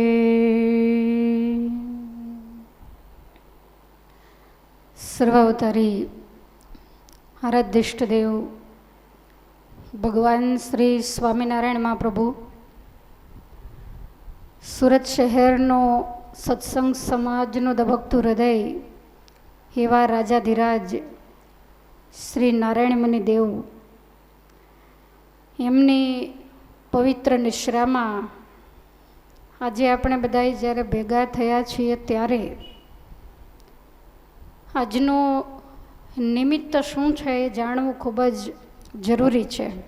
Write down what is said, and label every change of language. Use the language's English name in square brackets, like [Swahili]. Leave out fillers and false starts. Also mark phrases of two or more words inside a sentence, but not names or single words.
[Gujarati] સર્વાવતારી આરાધ્યષ્ટ દેવ ભગવાન શ્રી સ્વામિનારાયણ મહાપ્રભુ સુરત शહેરનો સત્સંગ સમાજનું ધબકતું હૃદય એવા રાજાધિરાજ શ્રી નારાયણ મુનિ દેવ એમની પવિત્ર નિશ્રામાં આજે આપણે બધાએ જ્યારે ભેગા થયા છીએ ત્યારે આજનું નિમિત્ત શું છે એ જાણવું ખૂબ જ જરૂરી છે.